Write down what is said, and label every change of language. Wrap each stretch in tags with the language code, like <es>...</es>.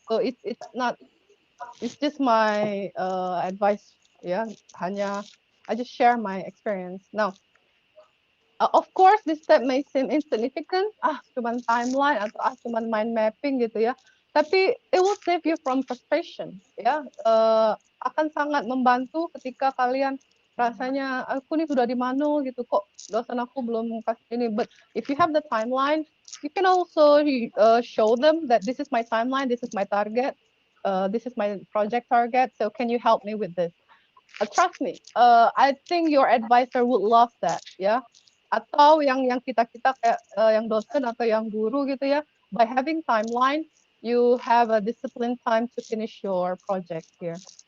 <en>So it's not, it's just my advice, yeah.</en> <id>Hanya,</id> <en>I just share my experience now. Of course, this step may seem insignificant,</en> <id>cuman timeline atau cuman mind mapping gitu ya. Tapi</id> <en>it will save you from frustration, ya.</en> <id>Akan sangat membantu ketika kalian rasanya aku nih sudah di mana gitu, kok dosen aku belum kasih ini.</id> <en>But if you have the timeline, you can also show them that this is my timeline, this is my target, this is my project target. So can you help me with this? Trust me, I think your advisor would love that, ya.</en> <id>Atau yang kita kayak yang dosen atau yang guru gitu ya,</id> <en>by having timeline, you have a disciplined time to finish your project here.</en>